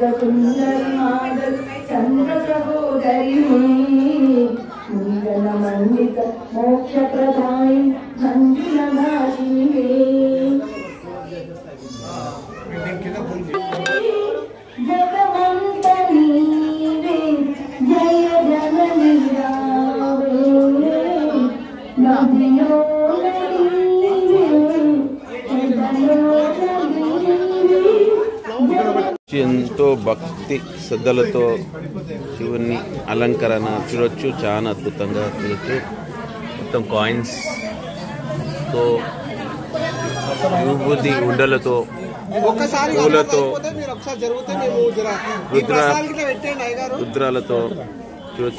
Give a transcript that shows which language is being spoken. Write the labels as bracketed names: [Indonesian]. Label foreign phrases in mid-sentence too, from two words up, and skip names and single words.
[Sanskrit] सुंदरी माधव चंद्र सहोदरी मंगल मंडित मोक्ष प्रदायि मंजुल भाषिणी जगवंतनी जय जननी नदियों [Telugu] ఎంతో భక్తి శ్రద్ధలతో శివుని అలంకరణ చూడొచ్చు. చాలా అద్భుతంగా చూడొచ్చు. మొత్తం కాయిన్స్ తో విభూతి ఉండలతో పూలతో రుద్రాలతో చూడొచ్చు.